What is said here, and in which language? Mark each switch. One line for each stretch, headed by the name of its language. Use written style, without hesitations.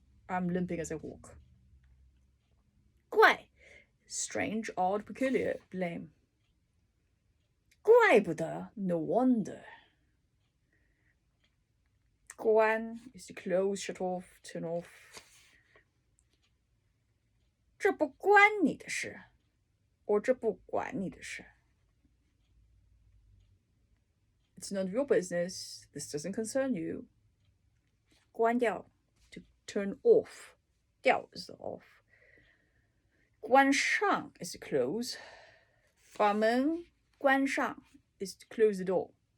English: I'm limping as I walk. 怪 strange, odd, peculiar, lame. 怪不得 no wonder. 关 is to close, shut off, turn off.
Chinese: 这不关你的事，or 这不管你的事。
English: It's none of your business. This doesn't concern you. 关掉 to turn off. 掉 is the off. 关上 is to close.
Chinese: 把门关上
English: is to close the door.